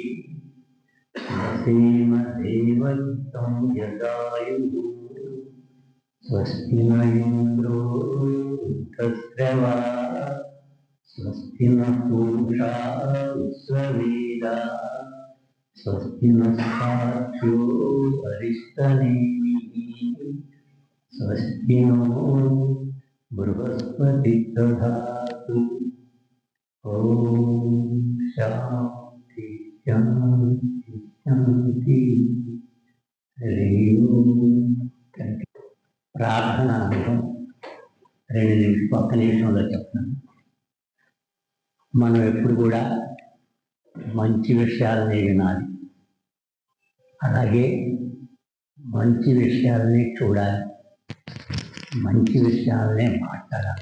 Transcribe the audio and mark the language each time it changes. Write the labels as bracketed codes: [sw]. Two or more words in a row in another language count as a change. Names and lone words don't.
[sa] वसेम देवहितं यदायुः स्वस्ति न इन्द्रो वृद्धश्रवा स्वस्ति न पूषा विश्ववेदाः स्वस्ति नस्ताभ्यो अरिष्टनेमिः स्वस्ति नो बृहस्पति दधातु ॐ शान्ति शान्ति शान्ति हरि ओम [te] ప్రార్థన అనుభవం 2 నిమిషాలు ఒక్క నిమిషంలో చెప్తాను. మనం ఎప్పుడు కూడా మంచి విషయాలనే వినాలి, అలాగే మంచి విషయాలనే చూడాలి, మంచి విషయాలనే మాట్లాడాలి.